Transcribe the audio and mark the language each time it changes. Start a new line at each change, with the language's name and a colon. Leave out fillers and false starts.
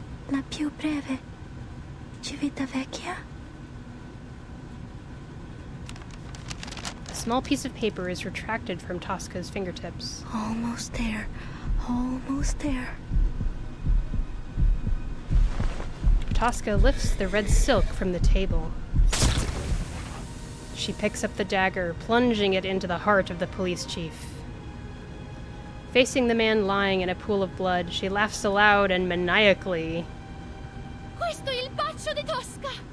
Italian: La più breve Civitavecchia?
English: A small piece of paper is retracted from Tosca's fingertips. Almost there. Almost there. Tosca lifts the red silk from the table. She picks up the dagger, plunging it into the heart of the police chief. Facing the man lying in a pool of blood, she laughs aloud and maniacally.
Italian: Questo è il bacio di Tosca!